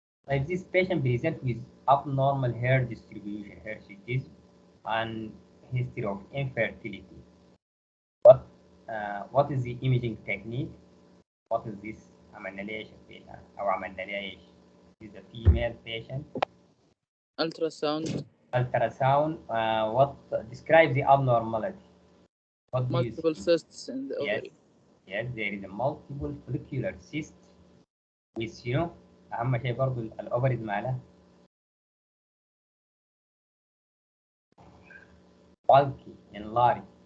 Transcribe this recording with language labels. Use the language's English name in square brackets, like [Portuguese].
[English] Like this patient present with abnormal hair distribution, hair shape, and history of infertility. What is the imaging technique? What is this? [Arabic] عملنا لها ايش فيها او عملنا لها ايش؟ [English] This is a female patient. Ultrasound. Ultrasound. What describes the abnormality? What do Multiple you see? cysts in the ovary. Yes, there is a multiple follicular cyst with [Arabic] أهم شيء برضو الأوفريز مالها [English] bulky, enlarged,